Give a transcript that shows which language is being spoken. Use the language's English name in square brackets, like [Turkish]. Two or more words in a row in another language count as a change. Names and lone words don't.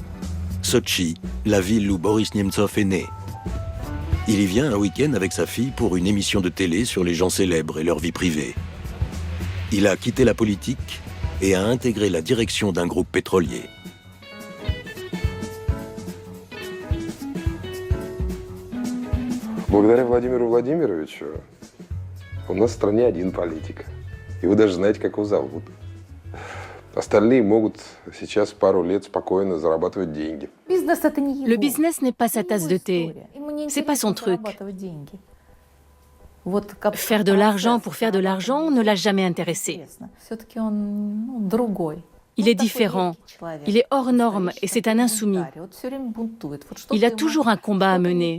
[French] Sotchi, la ville où Boris Nemtsov est né. Il y vient un week-end avec sa fille pour une émission de télé sur les gens célèbres et leur vie privée. Il a quitté la politique et a intégré la direction d'un groupe pétrolier. [Russian] Благодаря Владимиру Владимировичу У нас в стране один политик. И вы даже знаете, как его зовут. Остальные могут сейчас пару лет спокойно зарабатывать деньги. [French] Le business n'est pas sa tasse de thé. C'est pas son truc. Faire de l'argent pour faire de l'argent ne l'a jamais intéressé. Il est différent, il est hors norme et c'est un insoumis. Il a toujours un combat à mener.